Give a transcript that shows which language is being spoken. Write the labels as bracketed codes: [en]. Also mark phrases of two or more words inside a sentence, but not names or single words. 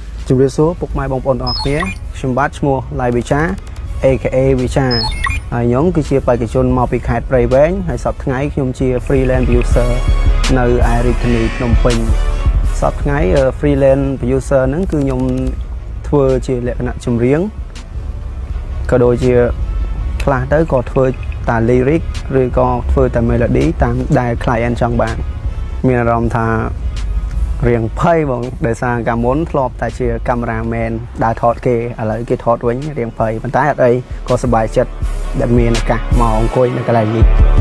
[km] ជំរាបសួរពុកម៉ែបងប្អូនទាំងអស់គ្នាខ្ញុំបាទឈ្មោះឡៃវិចា AKA វិចាហើយខ្ញុំគឺជាបេក្ខជនមកពីខេត្តព្រៃវែងហើយសប្តាហ៍ថ្ងៃ ខ្ញុំជា [en] freelance producer [km] នៅឯរាជធានីភ្នំពេញសប្តាហ៍ថ្ងៃ [en] freelance producer [km] ហ្នឹងគឺខ្ញុំធ្វើជាលក្ខណៈចម្រៀងក៏ដូចជាខ្លះទៅក៏ធ្វើតា lyric ឬក៏ធ្វើតា melody តាមដែល client ចង់បានមានអារម្មណ៍ថារៀងភ័យបងដោយសារកាលមុនធ្លាប់តែជាកាមេរ៉ាមែនដើរថតគេឥឡូវគេថតវិញរៀងភ័យប៉ុន្តែអត់អីក៏សប្បាយចិត្តដែលមានឱកាសមកអង្គុយនៅកន្លែងនេះ